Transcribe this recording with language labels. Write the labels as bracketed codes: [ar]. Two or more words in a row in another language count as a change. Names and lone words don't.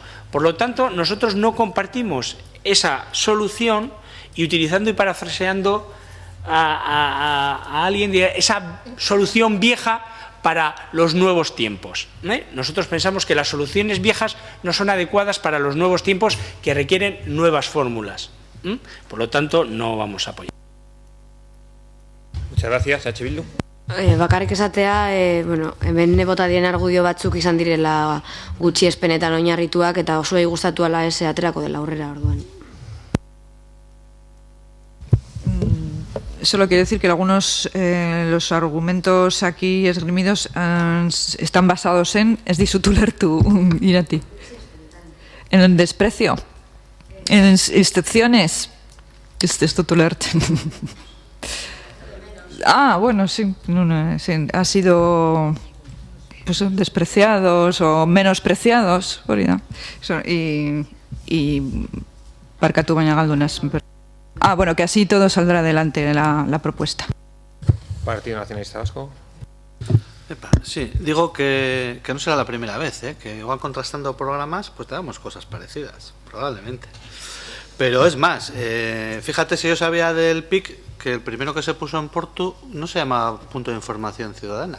[es] Por lo tanto, nosotros no compartimos esa solución y utilizando y parafraseando a alguien de esa solución vieja para los nuevos tiempos. Nosotros pensamos que las soluciones viejas no son adecuadas para los nuevos tiempos que requieren nuevas fórmulas. Por lo tanto, no vamos a apoyar. Muchas gracias, H. Bildu. [eu] Bakarrik esatea, hemen bota dien argudio batzuk izan direla gutxiespenetan oinarrituak eta osoei gustatu ala ez aterako dela aurrera orduan. [es] Solo quiero decir que algunos los argumentos aquí esgrimidos están basados en, [eu] ez dizut ulertu, Irati, [es] en el desprecio, en excepciones, [eu] ez dut ulertzen. [es] Bueno, sí, sí, ha sido pues, despreciados o menospreciados, y [eu] barkatu baina galdunaz. [es] Bueno, que así todo saldrá adelante la propuesta. Partido Nacionalista Vasco. Sí, digo que no será la primera vez, que igual contrastando programas, pues tenemos cosas parecidas, probablemente. Pero es más, fíjate, si yo sabía del PIC, que el primero que se puso en Portu no se llama Punto de Información Ciudadana.